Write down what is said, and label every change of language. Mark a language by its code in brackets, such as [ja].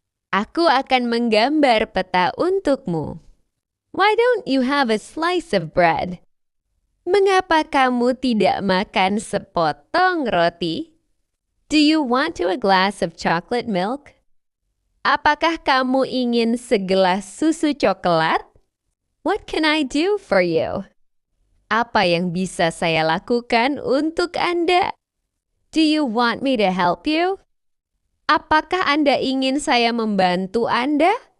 [id] Aku akan menggambar peta untukmu. [en] Why don't you have a slice of bread? [id] Mengapa kamu tidak makan sepotong roti? [en] Do you want to a glass of chocolate milk? [id] Apakah kamu ingin segelas susu coklat? [en] What can I do for you? [id] Apa yang bisa saya lakukan untuk Anda? [en] Do you want me to help you? [id] Apakah Anda ingin saya membantu Anda?